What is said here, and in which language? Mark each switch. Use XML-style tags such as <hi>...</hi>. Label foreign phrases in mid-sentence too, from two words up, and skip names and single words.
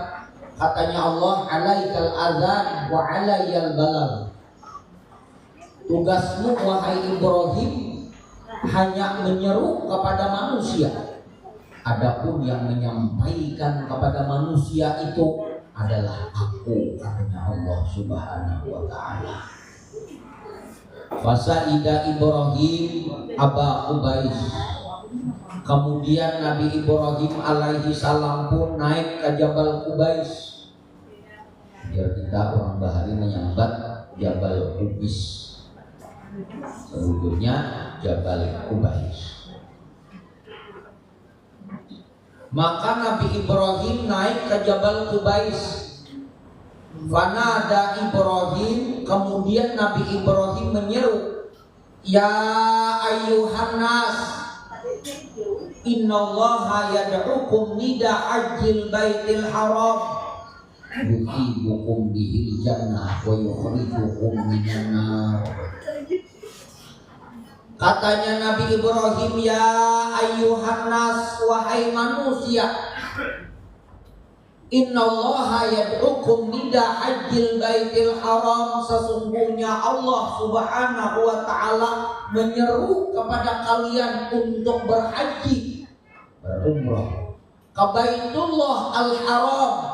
<id>Katanya Allah,</id> <ar>عليك الأذان وعلي البلاغ.</ar> <id>Tugasmu wahai Ibrahim hanya menyeru kepada manusia. Adapun yang menyampaikan kepada manusia itu adalah aku, katanya Allah</id> <ar>سبحانه وتعالى. فصعد إبراهيم أبا قبيس.</ar> <id>Kemudian Nabi Ibrahim</id> <ar>عليه السلام</ar> <id>pun naik ke Jabal Qubais.</id> <bjn>Biar kita orang Bahari menyambat Jabal Qubais.</bjn> <id>Sebetulnya Jabal Qubais. Maka Nabi Ibrahim naik ke Jabal Qubais. Fanada Ibrahim, kemudian Nabi Ibrahim menyeru,</id> <ar>يا أيها الناس إن الله يدعوكم نداء أجل البيت الحرام يحبكم به الجنة ويخرجكم من النار.</ar> <id>Katanya Nabi Ibrahim,</id> <ar>يا أيها الناس,</ar> <id>wahai manusia,</id> <ar>إن الله يدعوكم نداء أجل البيت الحرام,</ar> <id>sesungguhnya Allah</id> <ar>سبحانه وتعالى</ar> <id>menyeru kepada kalian untuk berhaji, berumrah ke Baitullah Al-Haram,</id>